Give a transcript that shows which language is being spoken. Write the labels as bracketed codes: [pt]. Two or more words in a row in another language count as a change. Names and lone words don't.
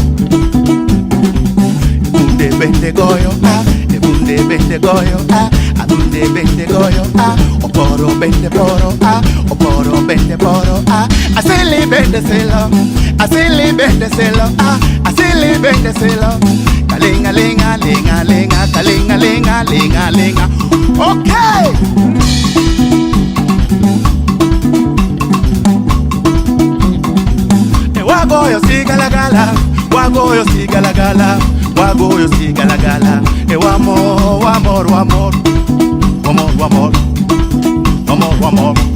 [luo] Bunde bende goyo ah, bunde bende goyo ah, bunde bende goyo ah. Oporo bende poro ah, oporo bende poro ah. Asili bende selo, asili bende selo ah, asili bende selo. Kalinga linga linga linga, kalinga linga linga linga. [en] Okay. [luo] Wagoyo si gala gala, wagoyo si gala gala, wagoyo si gala gala. Wamor, wamor, wamor, wamor, wamor, wamor, wamor.